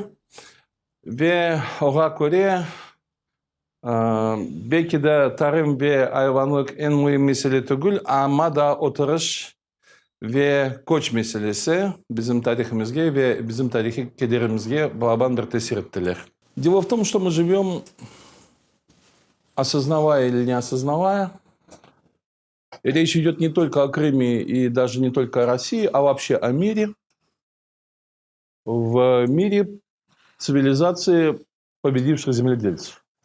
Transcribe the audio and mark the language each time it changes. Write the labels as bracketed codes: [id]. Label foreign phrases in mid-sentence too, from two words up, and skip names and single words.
[crh] Ve ona göre belki de tarım ve hayvanlık en mühim mesele değil ama da oturuş ve koç meselesi bizim tarihimizde ve bizim tarihi kederimizde balaban bir tesir ettiler. [ru] Дело в том, что мы живем, осознавая или не осознавая, речь идет не только о Крыме и даже не только о России, а вообще о мире. В мире цивилизации победивших земледельцев.